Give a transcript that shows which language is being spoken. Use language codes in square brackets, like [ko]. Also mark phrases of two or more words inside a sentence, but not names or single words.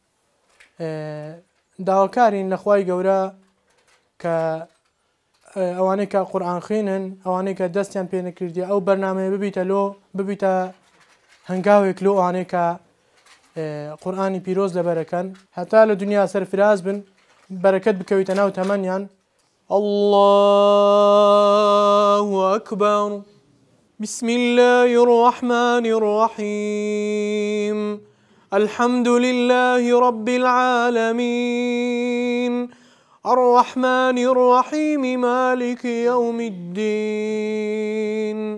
[ckb] داواکارین لە خوای گەورە کە ئەوانەی کە قورئان خوێنن ئەوانەی کە دەستیان پێ نەکردی ئەو بەرنامەیە ببیتە هەنگاوێک لۆ ئەوانەی کە قورئانی پیرۆز لەبەرەکەن هەتا لە دنیا سەرفراز بن بەرەکەت بکەویتە ناو تەمەنیان [ar] الله أكبر بسم الله الرحمن الرحيم الحمد لله رب العالمين الرحمن الرحيم مالك يوم الدين